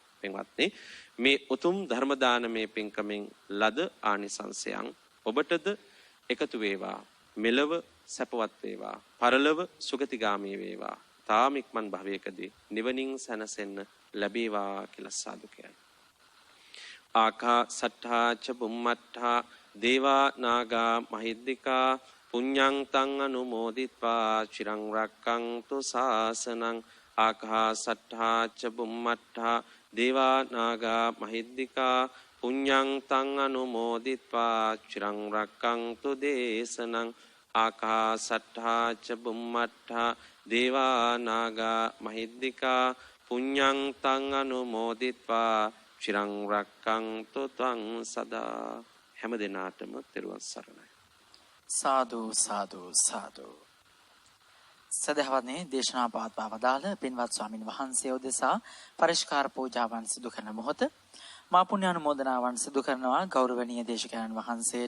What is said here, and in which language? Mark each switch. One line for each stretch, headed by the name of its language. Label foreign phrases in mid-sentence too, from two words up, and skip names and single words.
Sinhala: පින්වත්නි, මේ උතුම් ධර්ම දානමය පින්කමෙන් ලද ආනිසංසයන් ඔබටද එකතු වේවා. මෙලව සැපවත් වේවා. පරලොව සුගතිගාමී වේවා. තාම ඉක්මන් භවයකදී නිවනින් සැනසෙන්න ලැබේවා කියලා සාදු කියනවා.
Pali: ආකාසට්ඨා ච බුම්මට්ඨා දේවා නාගා මහිද්దికා පුඤ්ඤං තං අනුමෝදිත්වා චිරං රක්ඛන්තු ශාසනං. ආකාසට්ඨා ච බුම්මට්ඨා දේවා නාගා මහිද්దికා පුඤ්ඤං තං අනුමෝදිත්වා චිරං රක්ඛන්තු දේශනං. ආකාසට්ඨා ච බුම්මට්ඨා දේවා නාගා මහිද්దికා පුඤ්ඤං තං අනුමෝදිත්වා චිරං රක්ඛන්තු ත්වං සදා.
Sinhala: හැම දිනාටම තෙරුවන් සරණයි. සාදු සාදු සාදු. සදහවත්නේ දේශනා පවත්වා වදාළ පින්වත් ස්වාමින් වහන්සේ උදෙසා පරිස්කාර පූජාවන් සිදු කරන මොහොත මා පුණ්‍යානුමෝදනාවන් සිදු කරනවා ගෞරවනීය දේශකයන්න් වහන්සේට.